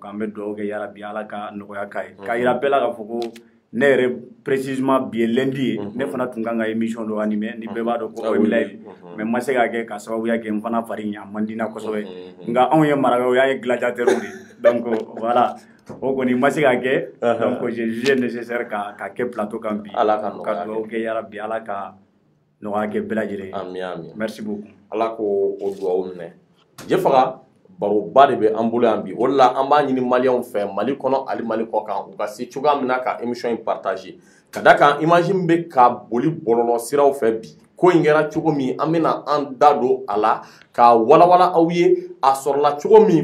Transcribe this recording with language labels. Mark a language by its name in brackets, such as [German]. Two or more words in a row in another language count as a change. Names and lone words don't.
[Bambara] an bɛ dugawu kɛ yarabi Ala ka nɔgɔya k'a ye k'a yira bɛɛ la k'a fɔ ko ne yɛrɛ précisément bi ye lundi ye ne fana tun kan ka émission dɔ animer ni bɛɛ b'a dɔn ko o ye live mais n ma se k'a kɛ ka sababuya kɛ n fana fari ɲa man di n na kosɛbɛ nka anw ye marakaw ye an ye gladiateur de [French] donc voilà [Bambara] o kɔni n ma se k'a kɛ donc [French] j'ai jugé nécessaire [Bambara] ka kɛ plateau kan bi ka dugawu kɛ yarabi Ala ka nɔgɔya kɛ bɛɛ lajɛlen ye [French] merci beaucoup [Bambara] Ala ko o dugawu minɛ Jefaga baroba de bɛ an bolo yan bi o de la an b'a ɲini maliyɛnw fɛ Mali kɔnɔ ali Mali kɔ kan u ka se cogoya min na ka émission in partager ka da kan image bɛ ka boli bɔlɔlɔ siraw fɛ bi ko in kɛra cogo min an bɛna an da don a la k'a walawala aw ye a sɔrɔla cogo min